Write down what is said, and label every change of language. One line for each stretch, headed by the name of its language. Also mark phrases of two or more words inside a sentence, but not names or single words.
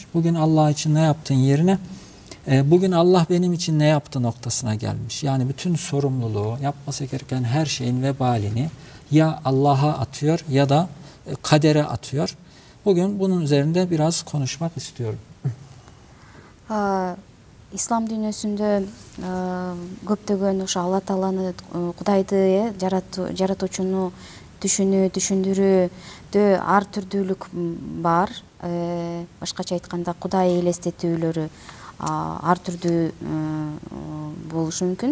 Turkish: Bugün Allah için ne yaptın yerine bugün Allah benim için ne yaptı noktasına gelmiş. Yani bütün sorumluluğu, yapması gereken her şeyin vebalini ya Allah'a atıyor ya da kadere atıyor. Bugün bunun üzerinde biraz konuşmak istiyorum. İslam dünyasında
Kyrgyz: көптөгөн ошо Алла Тааланы Кудайды жаратуучуну түшүндүрүүдө ар түрдүүлүк бар. Башкача айтканда Кудай элестетүүлөрү ар түрдүү болушу мүмкүн.